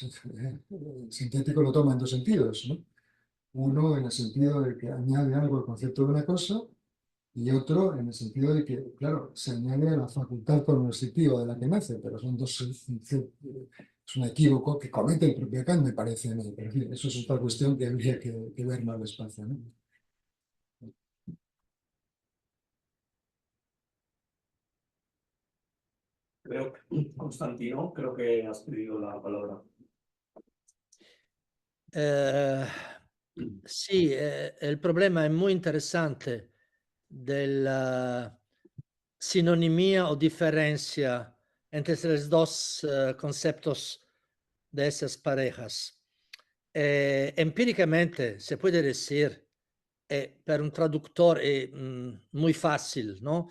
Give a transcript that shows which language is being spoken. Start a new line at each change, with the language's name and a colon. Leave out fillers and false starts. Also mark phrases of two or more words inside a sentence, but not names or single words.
Spanish: Sintético lo toma en dos sentidos, ¿no? Uno en el sentido de que añade algo al concepto de una cosa y otro en el sentido de que, claro, se añade a la facultad cognoscitiva de la que nace, pero son dos, es un equívoco que comete el propio Kant, me parece a mí, pero en fin, eso es otra cuestión que habría que ver más despacio, ¿no? Creo que, Constantino, creo que has pedido la palabra.
Italian: Sì, il problema è molto interessante della sinonimia o
Spanish: diferencia entre los dos conceptos de esas parejas. Empíricamente se puede decir,
Italian: per un
Spanish: traductor è muy fácil, ¿no?